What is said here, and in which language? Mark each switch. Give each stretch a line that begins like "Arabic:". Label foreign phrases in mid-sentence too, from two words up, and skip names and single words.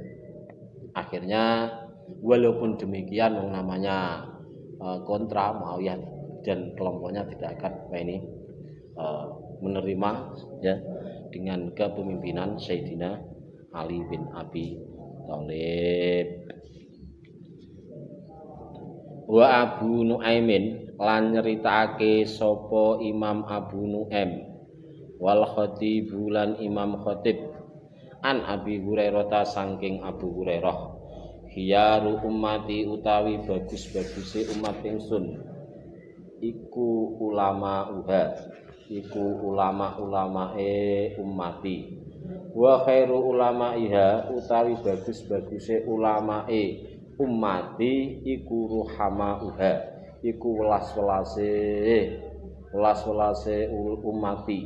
Indonesian: Akhirnya walaupun demikian yang namanya kontra, Muawiyah dan kelompoknya tidak akan menerima ya dengan kepemimpinan Sayyidina Ali bin Abi Thalib.
Javanese: Wa Abu Nuaimin lan nyeritakake sapa Imam Abu Nuaim wal Khatib lan Imam Khatib an Abi Hurairah saking Abu Hurairah,
Arabic: khiyaru ummati
Javanese: utawi bagus-baguse umat ingsun iku ulama-ulamae ummati,
Arabic: wa khairu ulamaiha
Javanese: utawi bagus-baguse ulamae ummati iku ruhamauha, iku welas-welase ummati.